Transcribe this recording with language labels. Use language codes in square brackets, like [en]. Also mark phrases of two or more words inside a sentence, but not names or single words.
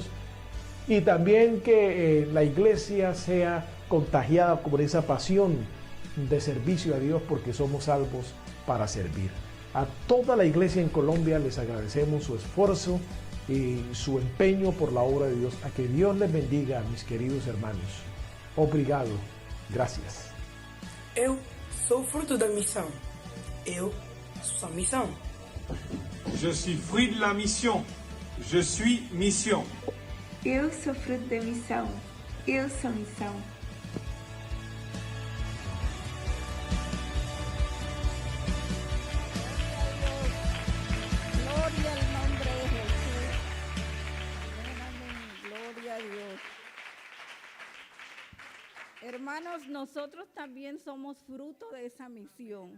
[es] Y también que la iglesia sea contagiada por esa pasión de servicio a Dios, porque somos salvos para servir. A toda la iglesia en Colombia les agradecemos su esfuerzo y su empeño por la obra de Dios. A que Dios les bendiga, mis queridos hermanos. [pt] Obrigado. Gracias. Eu sou fruto da missão. Eu sou a missão. [fr] Je suis fruit de la mission. Je suis mission. [pt] Eu sou fruto da missão. Eu sou missão. [es] Gloria al nombre de Jesús. Amén, gloria a Dios. Hermanos, nosotros también somos fruto de esa misión.